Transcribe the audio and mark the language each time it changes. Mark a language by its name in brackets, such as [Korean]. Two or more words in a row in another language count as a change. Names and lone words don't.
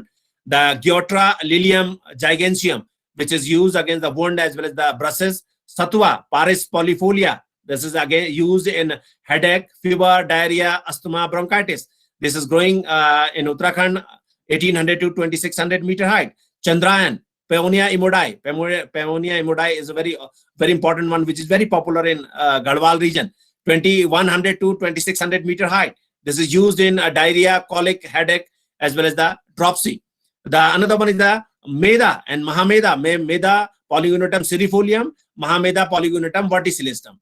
[English] The Geotra lilium giganteum, which is used against the wound as well as the bruises. Satua, Paris polyfolia. This is again used in headache, fever, diarrhea, asthma, bronchitis. This is growing in Uttarakhand, 1,800 to 2,600 meter height. Chandrayan, Paeonia imodai. Paeonia imodai is a very important one, which is very popular in Garhwal region. 2,100 to 2,600 meter height. This is used in diarrhea, colic, headache, as well as the dropsy. Another one is the Meda and Mahameda. Meda Polygonatum cerifolium, Mahameda Polygonatum verticillium.